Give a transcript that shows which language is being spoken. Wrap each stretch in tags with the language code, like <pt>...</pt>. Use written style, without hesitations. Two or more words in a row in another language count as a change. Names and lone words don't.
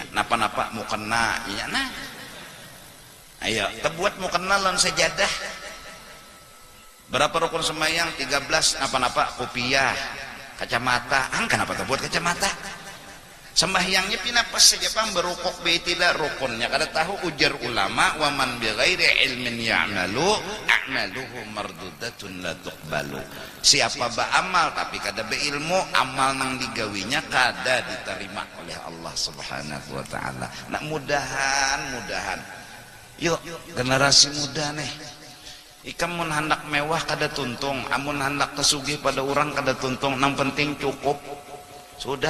<bjn>Napa-napa mau kena nya nah. Ayo, terbuat mau kena lawan sejadah. Berapa rukun sembahyang? 13. Napa-napa kopiah, kacamata. Kenapa terbuat kacamata? Sembahyangnya pinapas saja pang berukuk beitilah rukunnya kada tahu. Ujar ulama</bjn> <ar>ومن بغير علم يعمل أعماله مردودة لا تقبل.</ar> <bjn>Siapa beramal tapi kada beilmu, amal nang digawinya kada diterima oleh Allah</bjn> <ar>سبحانه وتعالى.</ar> <bjn>Nak mudahan yuk generasi muda nih, ikam mun hendak mewah kada tuntung, amun hendak kesugih pada orang kada tuntung, nang penting cukup sudah.</bjn>